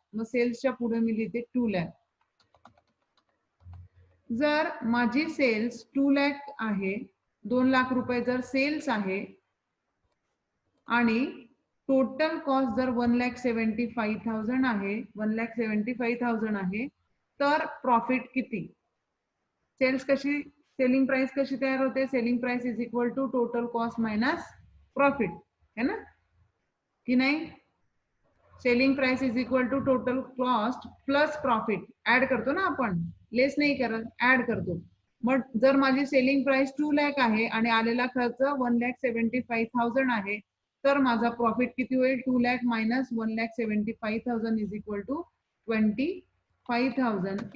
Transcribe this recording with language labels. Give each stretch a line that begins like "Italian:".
Marathi: मग सेल्सच्या पुढे मी लिहिते 2 लाख. जर माझी सेल्स 2 लाख आहे, 2 लाख रुपये जर सेल्स आहे आणि टोटल कॉस्ट जर 1,75,000 आहे, 1,75,000 आहे, तर प्रॉफिट किती? सेलिंग प्राइस कशी तयार होते?
English: selling price is equal to total cost minus profit,
Marathi: है ना की नाही?
English: Selling price is equal to total cost plus profit.
Marathi: Add करतो ना आपण, लेस नाही करत, ऍड करतो. मग जर माझी सेलिंग प्राइस 2 लाख आहे आणि आलेला खर्च 1,75,000 आहे, तर माझा प्रॉफिट किती होईल?
English: 2 lakh minus 1,75,000 is equal to 25,000.